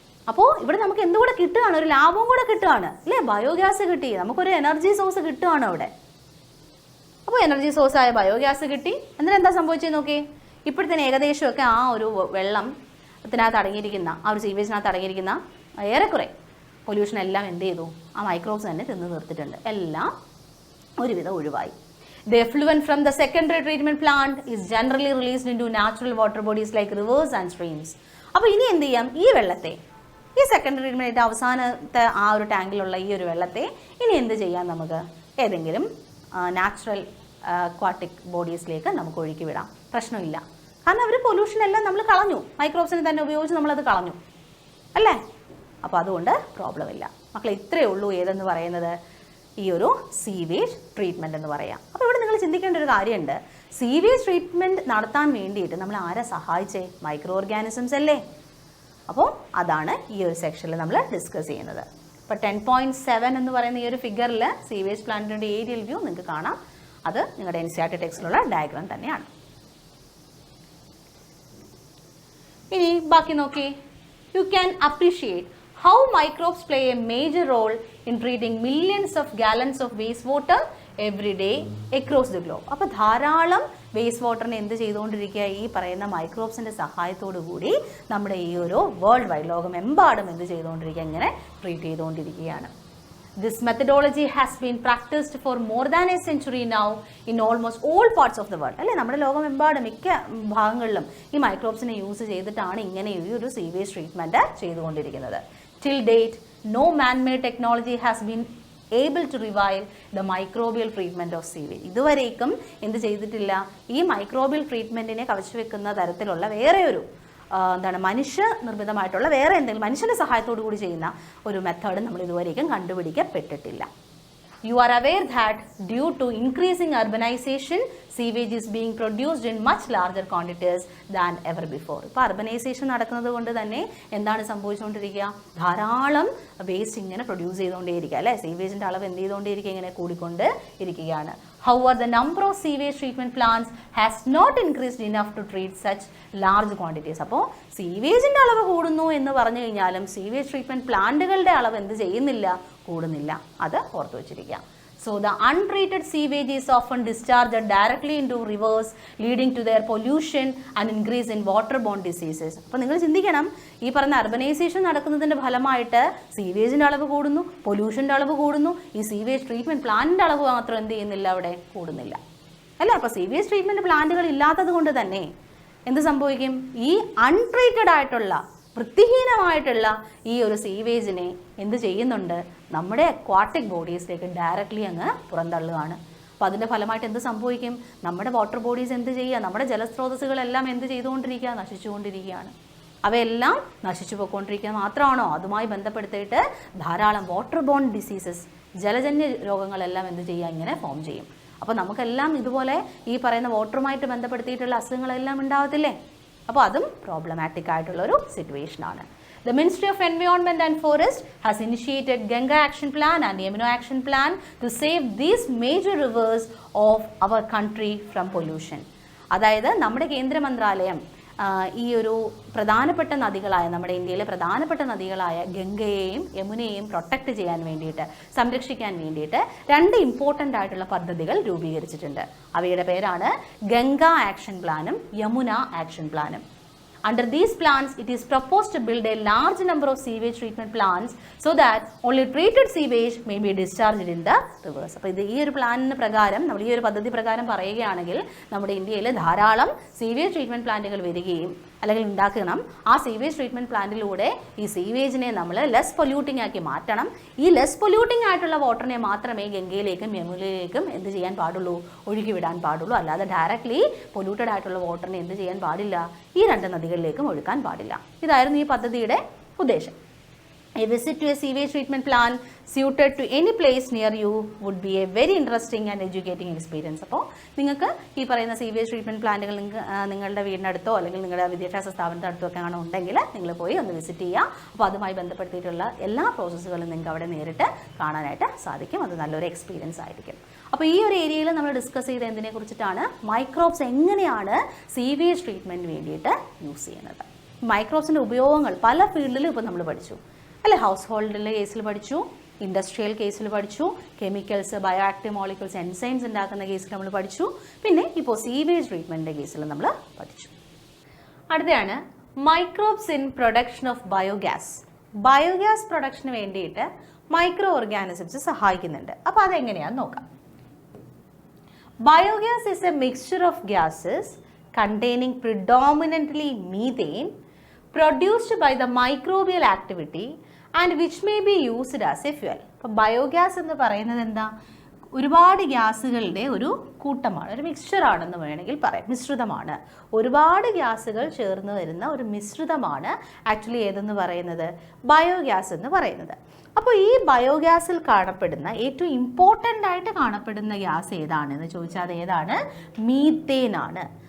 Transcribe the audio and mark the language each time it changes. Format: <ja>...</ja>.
<ml>അപ്പോൾ ഇവിടെ നമുക്ക് എന്തുകൂടെ കിട്ടുകയാണ്, ഒരു ലാഭവും കൂടെ കിട്ടുകയാണ് അല്ലേ. ബയോഗ്യാസ് കിട്ടി, നമുക്കൊരു എനർജി സോഴ്സ് കിട്ടുകയാണ് അവിടെ. അപ്പോൾ എനർജി സോഴ്സായ ബയോഗ്യാസ് കിട്ടി. എന്നിട്ട് എന്താ സംഭവിച്ചത് നോക്കി, ഇപ്പോഴത്തേന് ഏകദേശമൊക്കെ ആ ഒരു വെള്ളത്തിനകത്ത് അടങ്ങിയിരിക്കുന്ന ആ ഒരു സീവേജിനകത്ത് അടങ്ങിയിരിക്കുന്ന ഏറെക്കുറെ പൊല്യൂഷൻ എല്ലാം എന്ത് ചെയ്തു, ആ മൈക്രോബ്സ് തന്നെ തിന്ന് നിർത്തിയിട്ടുണ്ട്. എല്ലാം ഒരുവിധം ഒഴിവായി.</ml> <en>The effluent from the secondary treatment plant is generally released into natural water bodies like rivers and streams.</en> <ml>അപ്പോൾ ഇനി എന്ത് ചെയ്യാം, ഈ വെള്ളത്തെ, ഈ സെക്കൻഡറി ട്രീറ്റ്മെൻറ്റ് അവസാനത്തെ ആ ഒരു ടാങ്കിലുള്ള ഈ ഒരു വെള്ളത്തെ ഇനി എന്ത് ചെയ്യാം, നമുക്ക് ഏതെങ്കിലും നാച്ചുറൽ അക്വാട്ടിക് ബോഡീസിലേക്ക് നമുക്ക് ഒഴുക്കി വിടാം. പ്രശ്നമില്ല. കാരണം അവർ പൊല്യൂഷൻ എല്ലാം നമ്മൾ കളഞ്ഞു, മൈക്രോബ്സിനെ തന്നെ ഉപയോഗിച്ച് നമ്മളത് കളഞ്ഞു അല്ലേ. അപ്പോൾ അതുകൊണ്ട് പ്രോബ്ലം ഇല്ല മക്കളെ. ഇത്രയേ ഉള്ളൂ ഏതെന്ന് പറയുന്നത്, ഈ ഒരു സീവേജ് ട്രീറ്റ്മെൻറ്റ് എന്ന് പറയാം. അപ്പോൾ ഇവിടെ നിങ്ങൾ ചിന്തിക്കേണ്ട ഒരു കാര്യമുണ്ട്, സീവേജ് ട്രീറ്റ്മെൻറ്റ് നടത്താൻ വേണ്ടിയിട്ട് നമ്മൾ ആരെ സഹായിച്ചേ, മൈക്രോ ഓർഗാനിസംസ് അല്ലേ. അപ്പോൾ അതാണ് ഈ ഒരു സെക്ഷനിൽ നമ്മൾ ഡിസ്കസ് ചെയ്യുന്നത്. അപ്പോൾ 10.7 എന്ന് പറയുന്ന ഈ ഒരു ഫിഗറിൽ സീവേജ് പ്ലാന്റിൻ്റെ ഏരിയൽ വ്യൂ നിങ്ങൾക്ക് കാണാം. അത് നിങ്ങളുടെ NCERT ടെക്സ്റ്റിലുള്ള ഡയഗ്രാം തന്നെയാണ്. ഇനി ബാക്കി നോക്കി,</ml> <en>You can appreciate how microbes play a major role in treating millions of gallons of wastewater every day across the globe.</en> <ml>അപ്പോൾ ധാരാളം വേസ്റ്റ് വാട്ടറിനെ എന്ത് ചെയ്തുകൊണ്ടിരിക്കുക, ഈ പറയുന്ന മൈക്രോബ്സിൻ്റെ സഹായത്തോടു കൂടി നമ്മുടെ ഈ ഒരു വേൾഡ് വൈഡ് ലോകമെമ്പാടും എന്ത് ചെയ്തുകൊണ്ടിരിക്കുക, ഇങ്ങനെ ട്രീറ്റ് ചെയ്തുകൊണ്ടിരിക്കുകയാണ്.</ml> <en>This methodology has been practiced for more than a century now in almost all parts of the world.</en> <ml>അല്ലേ, നമ്മുടെ ലോകമെമ്പാടും മിക്ക ഭാഗങ്ങളിലും ഈ മൈക്രോബ്സിനെ യൂസ് ചെയ്തിട്ടാണ് ഇങ്ങനെ ഈ ഒരു സീവേജ് ട്രീറ്റ്മെൻറ്റ് ചെയ്തുകൊണ്ടിരിക്കുന്നത്.</ml> <en>Till date, no man-made technology has been able to revive the microbial treatment of sewage.</en> <ml>ഇതുവരേക്കും എന്ത് ചെയ്തിട്ടില്ല, ഈ മൈക്രോബിയൽ ട്രീറ്റ്മെൻറ്റിനെ കവച്ചു വെക്കുന്ന തരത്തിലുള്ള വേറെ ഒരു മനുഷ്യ നിർമ്മിതമായിട്ടുള്ള വേറെ എന്തെങ്കിലും മനുഷ്യൻ്റെ സഹായത്തോടു കൂടി ചെയ്യുന്ന ഒരു മെത്തേഡ് നമ്മൾ ഇതുവരേക്കും കണ്ടുപിടിക്കപ്പെട്ടിട്ടില്ല.</ml> <en>You are aware that due to increasing urbanization, sewage is being produced in much larger quantities than ever before.</en> <ml>ഇപ്പോൾ അർബനൈസേഷൻ നടക്കുന്നത് കൊണ്ട് തന്നെ എന്താണ് സംഭവിച്ചുകൊണ്ടിരിക്കുക, ധാരാളം വേസ്റ്റ് ഇങ്ങനെ പ്രൊഡ്യൂസ് ചെയ്തുകൊണ്ടേയിരിക്കുക അല്ലേ, സീവേജിൻ്റെ അളവ് എന്ത് ചെയ്തുകൊണ്ടേയിരിക്കുക, ഇങ്ങനെ കൂടിക്കൊണ്ട് ഇരിക്കുകയാണ്.</ml> <en>However, the number of sewage treatment plants has not increased enough to treat such large quantities.</en> <ml>അപ്പോൾ സീവേജിൻ്റെ അളവ് കൂടുന്നു എന്ന് പറഞ്ഞു കഴിഞ്ഞാലും സീവേജ് ട്രീറ്റ്മെൻറ്റ് പ്ലാന്റുകളുടെ അളവ് എന്ത് ചെയ്യുന്നില്ല, കൂടുന്നില്ല. അത് ഓർത്തു വച്ചിരിക്കുക.</ml> <en>So the untreated sewage is often discharged directly into rivers, leading to their pollution and increase in waterborne diseases.</en> <ml>അപ്പോൾ നിങ്ങൾ ചിന്തിക്കണം, ഈ പറഞ്ഞ അർബനൈസേഷൻ നടക്കുന്നതിൻ്റെ ഫലമായിട്ട് സീവേജിൻ്റെ അളവ് കൂടുന്നു, പൊല്യൂഷൻ്റെ അളവ് കൂടുന്നു, ഈ സീവേജ് ട്രീറ്റ്മെൻറ്റ് പ്ലാന്റിൻ്റെ അളവ് മാത്രം എന്ത് ചെയ്യുന്നില്ല, അവിടെ കൂടുന്നില്ല അല്ലേ. അപ്പോൾ സീവേജ് ട്രീറ്റ്മെൻറ്റ് പ്ലാന്റുകൾ ഇല്ലാത്തത് കൊണ്ട് തന്നെ എന്ത് സംഭവിക്കും, ഈ അൺട്രീറ്റഡ് ആയിട്ടുള്ള വൃത്തിഹീനമായിട്ടുള്ള ഈ ഒരു സീവേജിനെ എന്ത് ചെയ്യുന്നുണ്ട്, നമ്മുടെ അക്വാട്ടിക് ബോഡീസിലേക്ക് ഡയറക്റ്റ്ലി അങ്ങ് പുറന്തള്ളുകയാണ്. അപ്പോൾ അതിൻ്റെ ഫലമായിട്ട് എന്ത് സംഭവിക്കും, നമ്മുടെ വാട്ടർ ബോഡീസ് എന്ത് ചെയ്യുക, നമ്മുടെ ജലസ്രോതസ്സുകളെല്ലാം എന്ത് ചെയ്തുകൊണ്ടിരിക്കുക, നശിച്ചുകൊണ്ടിരിക്കുകയാണ്. അവയെല്ലാം നശിച്ചു പോയിക്കൊണ്ടിരിക്കുക മാത്രമാണോ, അതുമായി ബന്ധപ്പെടുത്തിയിട്ട് ധാരാളം വാട്ടർ ബോൺ ഡിസീസസ്, ജലജന്യ രോഗങ്ങളെല്ലാം എന്ത് ചെയ്യുക, ഇങ്ങനെ ഫോം ചെയ്യും. അപ്പോൾ നമുക്കെല്ലാം ഇതുപോലെ ഈ പറയുന്ന വാട്ടറുമായിട്ട് ബന്ധപ്പെടുത്തിയിട്ടുള്ള അസുഖങ്ങളെല്ലാം ഉണ്ടാവത്തില്ലേ. അപ്പോൾ അതും പ്രോബ്ലമാറ്റിക് ആയിട്ടുള്ളൊരു സിറ്റുവേഷനാണ്.</ml> <en>The Ministry of Environment and Forest has initiated Ganga Action Plan and Yamuna Action Plan to save these major rivers of our country from pollution.</en> <ml>അതായത് നമ്മുടെ കേന്ദ്ര മന്ത്രാലയം ഈ ഒരു പ്രധാനപ്പെട്ട നദികളായ, നമ്മുടെ ഇന്ത്യയിലെ പ്രധാനപ്പെട്ട നദികളായ ഗംഗയെയും യമുനയെയും പ്രൊട്ടക്റ്റ് ചെയ്യാൻ വേണ്ടിയിട്ട്, സംരക്ഷിക്കാൻ വേണ്ടിയിട്ട് 2 ഇമ്പോർട്ടൻ്റ് ആയിട്ടുള്ള പദ്ധതികൾ രൂപീകരിച്ചിട്ടുണ്ട്. അവയുടെ പേരാണ് ഗംഗ ആക്ഷൻ പ്ലാനും യമുന ആക്ഷൻ പ്ലാനും.</ml> <en>Under these plans, it is proposed to build a large number of sewage treatment plants so that only treated sewage may be discharged in the rivers.</en> <ml>അപ്പോൾ ഇത് ഈ ഒരു പ്ലാനിന് പ്രകാരം, നമ്മൾ ഈ ഒരു പദ്ധതി പ്രകാരം പറയുകയാണെങ്കിൽ നമ്മുടെ ഇന്ത്യയിൽ ധാരാളം സീവേജ് ട്രീറ്റ്മെൻറ്റ് പ്ലാന്റുകൾ വരികയും അല്ലെങ്കിൽ ഉണ്ടാക്കണം. ആ സീവേജ് ട്രീറ്റ്മെൻറ്റ് പ്ലാന്റിലൂടെ ഈ സീവേജിനെ നമ്മൾ ലെസ് പൊല്യൂട്ടിംഗ് ആക്കി മാറ്റണം. ഈ ലെസ് പൊല്യൂട്ടിംഗ് ആയിട്ടുള്ള വാട്ടറിനെ മാത്രമേ ഗംഗയിലേക്കും യമുനയിലേക്കും എന്ത് ചെയ്യാൻ പാടുള്ളൂ, ഒഴുകി വിടാൻ പാടുള്ളൂ. അല്ലാതെ ഡയറക്റ്റ്ലി പൊല്യൂട്ടഡ് ആയിട്ടുള്ള വാട്ടറിനെ എന്ത് ചെയ്യാൻ പാടില്ല, ഈ 2 നദികളിലേക്കും ഒഴുക്കാൻ പാടില്ല. ഇതായിരുന്നു ഈ പദ്ധതിയുടെ ഉദ്ദേശം.</ml> <en>A visit to a sewage treatment plant suited to any place near you would be a very interesting and educating experience.</en> <ml>അപ്പോൾ നിങ്ങൾക്ക് ഈ പറയുന്ന സീവേജ് ട്രീറ്റ്മെൻറ്റ് പ്ലാന്റുകൾ നിങ്ങളുടെ വീടിനടുത്തോ അല്ലെങ്കിൽ നിങ്ങളുടെ വിദ്യാഭ്യാസ സ്ഥാപനത്തിനടുത്തോ ഒക്കെ ആണ് ഉണ്ടെങ്കിൽ നിങ്ങൾ പോയി ഒന്ന് വിസിറ്റ് ചെയ്യുക. അപ്പോൾ അതുമായി ബന്ധപ്പെടുത്തിയിട്ടുള്ള എല്ലാ പ്രോസസ്സുകളും നിങ്ങൾക്ക് അവിടെ നേരിട്ട് കാണാനായിട്ട് സാധിക്കും. അത് നല്ലൊരു എക്സ്പീരിയൻസ് ആയിരിക്കും. അപ്പോൾ ഈ ഒരു ഏരിയയിൽ നമ്മൾ ഡിസ്കസ് ചെയ്ത എന്തിനെ കുറിച്ചിട്ടാണ്, മൈക്രോബ്സ് എങ്ങനെയാണ് സീവേജ് ട്രീറ്റ്മെൻറ്റിന് വേണ്ടിയിട്ട് യൂസ് ചെയ്യുന്നത്. മൈക്രോബ്സിൻ്റെ ഉപയോഗങ്ങൾ പല ഫീൽഡിലും ഇപ്പോൾ നമ്മൾ പഠിച്ചു അല്ലെ. ഹൗസ് ഹോൾഡിലെ കേസിൽ പഠിച്ചു, ഇൻഡസ്ട്രിയൽ കേസിൽ പഠിച്ചു, chemicals, bio active molecules, enzymes ഉണ്ടാക്കുന്ന കേസിൽ നമ്മൾ പഠിച്ചു, പിന്നെ ഇപ്പോൾ സീവേജ് ട്രീറ്റ്മെൻറ്റിൻ്റെ കേസിൽ നമ്മൾ പഠിച്ചു. അടുത്തയാണ്</ml> <en>Microbes in production of biogas.</en> <ml>Biogas production വേണ്ടിയിട്ട് മൈക്രോ ഓർഗാനിസംസ് സഹായിക്കുന്നുണ്ട്. അപ്പോൾ അതെങ്ങനെയാണെന്ന് നോക്കാം.</ml> <en>Biogas is a mixture of gases containing predominantly methane produced by the microbial activity and which may be used as a fuel.</en> <ml>അപ്പോൾ biogas എന്ന് പറയുന്നത് എന്താ, ഒരുപാട് ഗ്യാസുകളുടെ ഒരു കൂട്ടമാണ്, ഒരു മിക്സ്ചറാണെന്ന് വേണമെങ്കിൽ പറയാം, മിശ്രിതമാണ്. ഒരുപാട് ഗ്യാസുകൾ ചേർന്ന് വരുന്ന ഒരു മിശ്രിതമാണ് ആക്ച്വലി ഏതെന്ന് പറയുന്നത്, ബയോഗ്യാസ് എന്ന് പറയുന്നത്. അപ്പോൾ ഈ ബയോഗ്യാസിൽ കാണപ്പെടുന്ന ഏറ്റവും ഇമ്പോർട്ടൻ്റ് ആയിട്ട് കാണപ്പെടുന്ന ഗ്യാസ് ഏതാണെന്ന് ചോദിച്ചാൽ അത് ഏതാണ്, മീത്തേൻ ആണ്.</ml>